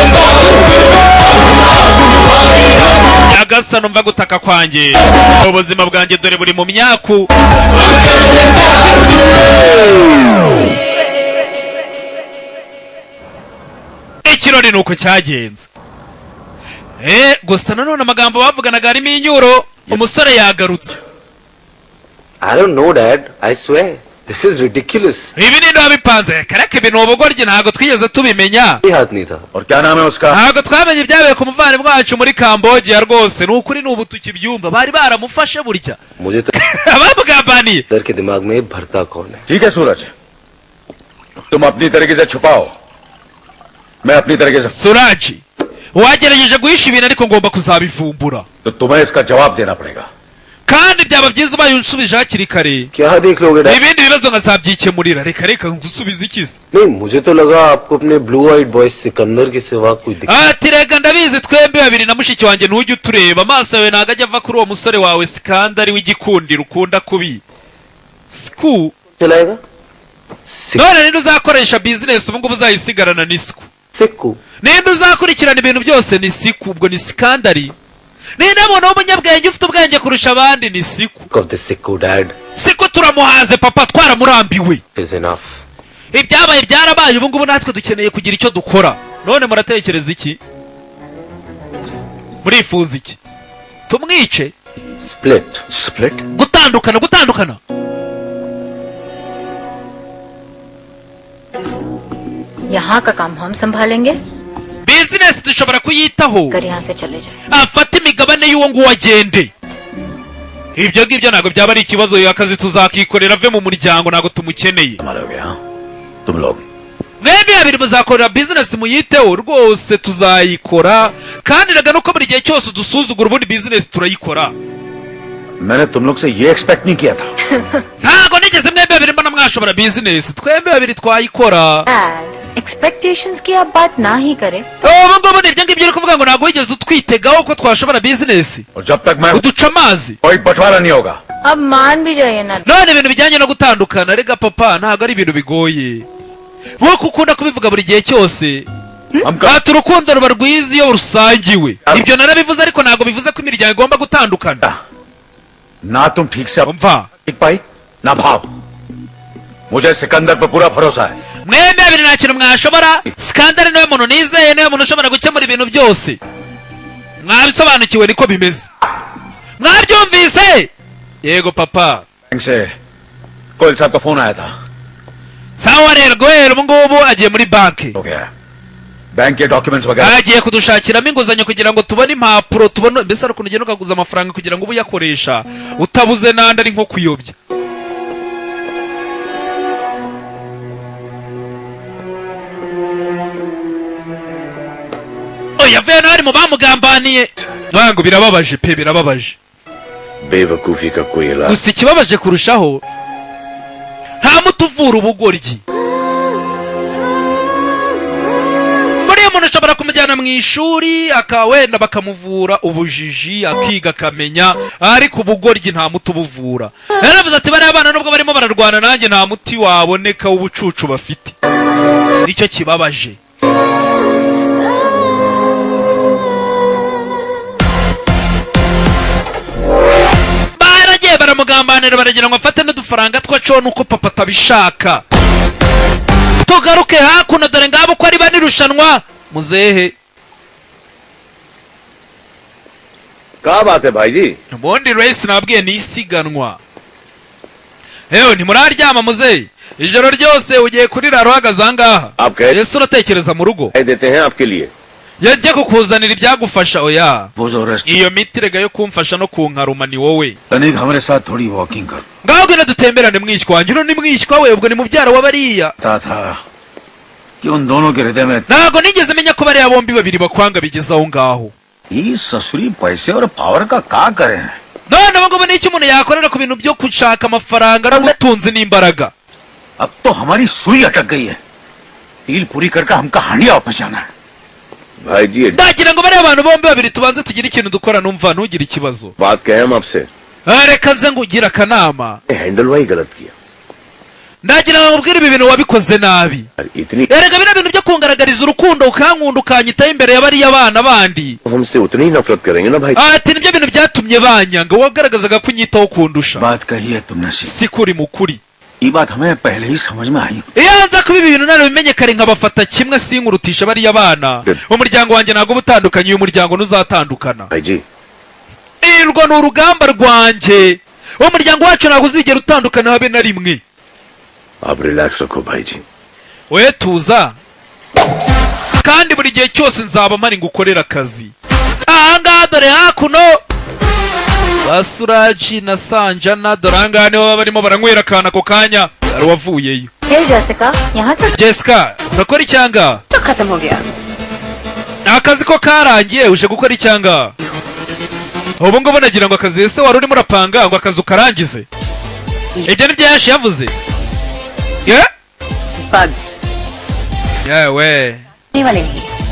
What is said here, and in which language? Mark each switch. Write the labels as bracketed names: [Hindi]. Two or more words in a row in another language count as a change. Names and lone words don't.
[Kinyarwanda] Nyagasani umva gutaka kwanjye, ubuzima bwanjye dore buri mu myaku. Ikirori nuko cyagenze. Gusa nanone amagambo bavuganaga harimo inyuro. Umusore yagarutse. [English] I don't know, Dad. I swear. This is ridiculous. [Kinyarwanda] Ibi ni ndabipanze. Kareke ibintu ubugoryi ntago twigeze tubimenya. [Hindi] और क्या नाम है उसका? [Kinyarwanda] Ntago twamenye ibyabaye ku muvandimwe wacu muri Cambodia rwose. Ni ukuri n'ubu tukibyumva. Bari baramufashe burya. [Hindi] मुझे तो [Kinyarwanda] abamugambaniye [Hindi] दर के दिमाग में भरता कौन है? ठीक है सूरज, तुम अपनी तरीके से छुपाओ, मैं अपनी तरीके से। [Kinyarwanda] Suraji, wagerageje guhisha ibintu ariko ngomba kuzabivumbura. [Hindi] तो तुम्हें इसका जवाब देना पड़ेगा. [Kinyarwanda] Kandi byaba byiza ubaye unsubije hakiri kare. [Hindi] क्या देख लोगे डैड? [Kinyarwanda] Ibindi bibazo nkazabyikemurira. Reka ndusubize ikize. [Hindi] नहीं, मुझे तो लगा आपको अपने [English] blue eyed boy [Hindi] सिकंदर के सिवा कोई दिक्कत। [Kinyarwanda] Ati rega ndabizi twembi babiri na mushiki wanjye ntujye utureba, amaso yawe ntago ajya ava kuri uwo musore wawe Sikandari w'igikundiro ukunda kubi. siku [Hindi] चलाएगा [Kinyarwanda] none ninde uzakoresha business ubu ngubu uzayisigarana ni siku सिक्कू ninde uzakurikirana ibintu byose ni siku ubwo ni skandari ninde muntu w'umunyabwenge ufite ubwenge kurusha abandi ni siku [English] of the सिक्कू dad [Kinyarwanda] siku turamuhaze papa twaramurambiwe [English] is enough [Kinyarwanda] ibyabaye byarabaye ubu ngubu natwe dukeneye kugira icyo dukora none muratekereza iki murifuza iki tumwice split gutandukana [Hindi] यहाँ का काम हम संभालेंगे [Kinyarwanda] business dushobora kuyitaho [Hindi] अगर यहाँ से चले जाए [Kinyarwanda] afata imigabane y'uwo nguwo agende ibyo ngibyo ntabwo byaba ari ikibazo akazi tuzakikorera ave mu muryango ntabwo tumukeneye [Hindi] तुम लोग [Kinyarwanda] mwembi babiri muzakorera business muyiteho rwose tuzayikora kandi naga nuko buri gihe cyose udusuzugura ubundi business turayikora [Hindi] मैंने तुम लोग से ये एक्सपेक्ट नहीं किया था [Kinyarwanda] ntabwo nigeze mwembi babiri mbona mwashobora business twembi babiri twayikora [Hindi] एक्सपेक्टेशंस की आप बात ना ही करें [Kinyarwanda] ubu ngubu ni ibyo ngibyo uri kuvuga ngo ntabwo wigeze utwitegaho ko twashobora business [Hindi] और जब तक मैं [Kinyarwanda] uduca amazi [Hindi] कोई बंटवारा नहीं होगा अब मान भी जाइए ना [Kinyarwanda] none ibintu bijyanye no gutandukana rega papa ntabwo ari ibintu bigoye nk'uko ukunda kubivuga buri gihe cyose ati urukundo ruba rwiza iyo rusangiwe ibyo narabivuze ariko ntabwo bivuze ko imiryango igomba gutandukana [Hindi] ना तुम ठीक से [Kinyarwanda] umva [Hindi] ठीक पाई ना भाव मुझे सिकंदर पर पूरा भरोसा है [Kinyarwanda] mwembi babiri nta kintu mwashobora skandari niwe muntu nizeye niwe muntu ushobora gukemura ibintu byose mwabisobanukiwe niko bimeze mwabyumvise yego papa [Hindi] बैंक से कोयल साहब का फोन आया था [Kinyarwanda] sawa rero guhera ubu ngubu agiye muri banki [Hindi] हो गया बैंक के डॉक्यूमेंट्स वगैरह [Kinyarwanda] agiye kudushakiramo inguzanyo kugira ngo tubone impapuro tubone mbese ari ukuntu ugenda ukaguza amafaranga kugira ngo ube uyakoresha utabuze n'andi ari nko kuyobya oya vena hari mu bamugambaniye ntabwo birababaje pe birababaje [Hindi] बेवकूफी का कोई इलाज [Kinyarwanda] gusa ikibabaje kurushaho nta muti uvura ubugoryi buriya umuntu ushobora kumujyana mu ishuri wenda bakamuvura ubujiji akiga akamenya ariko ubugoryi nta muti ubuvura yaravuze ati bariya bana nubwo barimo bararwana nanjye nta muti waboneka w'ubucucu bafite nicyo kibabaje baramugambanira baragira ngo afate n'udufaranga twaco nuko papa atabishaka tugaruke hakuno dore ngabo ko ari banirushanwa muzehe [Hindi] क्या बात है भाई जी [Kinyarwanda] ubundi race nabwiye ni isiganwa ewe ntimuraryama muzehe ijoro ryose ugiye kurira ruhagaze ahangaha yesu uratekereza mu rugo [Hindi] देते हैं आपके लिए [Kinyarwanda] yajya kukuzanira ibyagufasha oya iyo miti rega yo kumfasha no kunkaruma ni wowe [Hindi] तनिक हमारे साथ थोड़ी वॉकिंग कर [Kinyarwanda] ngaho genda dutemberane mwishywa wanjye uno ni mwishywa we ubwo ni mubyara wa bariya [Hindi] था कि उन दोनों के हृदय में [Kinyarwanda] ntabwo nigeze menya ko bariya bombi babiri bakwanga bigeze aho ngaho [Hindi] ये ससुरी पैसे और पावर का क्या करें [Kinyarwanda] none ubu ngubu nicyo umuntu yakorera ku bintu byo gushaka amafaranga n'ubutunzi n'imbaraga [Hindi] अब तो हमारी सुई अटक गई है डील पूरी करके हमका हांडिया वापस जाना है भाई जी [Kinyarwanda] ndagira ngo bariya abantu bombi babiri tubanze tugire ikintu dukora numva ntugire ikibazo [Hindi] बात कहें हम आपसे [Kinyarwanda] reka nze ngugira akanama [Hindi] हैंडल वही गलत किया [Kinyarwanda] ndagira ngo nkubwire ibi bintu wabikoze nabi [Hindi] इतनी [Kinyarwanda] erega bino bintu byo kungaragariza urukundo ukankunda ukanyitaho imbere ya bariya bana bandi [Hindi] हमसे उतनी ही नफरत करेंगे ना भाई [Kinyarwanda] ati nibyo bintu byatumye banyanga wagaragazaga ko unyitaho kundusha [Hindi] बात कही है तुमने [Kinyarwanda] si kuri mu kuri [Hindi] ये बात हमें पहले ही समझ में आई [Kinyarwanda] iyo nza kuba ibi bintu narabimenye kare nkabafata kimwe sinkurutisha bariya bana umuryango wanjye ntabwo uba utandukanye uyu muryango ntuzatandukana [Hindi] भाई जी [Kinyarwanda] irwo ni urugamba rwanjye umuryango wacu ntabwo uzigera utandukana habe na rimwe [Hindi] आप रिलैक्स रखो भाई जी [Kinyarwanda] we tuza kandi buri gihe cyose nzaba mpari ngukorera akazi ahangaha dore hakuno basuraji na sanjana dore ahangaha niho baba barimo baranywera akantu ako kanya hari uwavuyeyo [Hindi] फिर जैसिका यहाँ तक [Kinyarwanda] jessica urakora icyanga [Hindi] तो खत्म हो गया [Kinyarwanda] akazi ko karangiye uje gukora icyanga ubu ngubu nagira ngo akazi ese wari urimo urapanga ngo akazi ukarangize ibyo nibyo yashi yavuze ye [Hindi] पग [Kinyarwanda] yewe [Hindi] नहीं वाले नहीं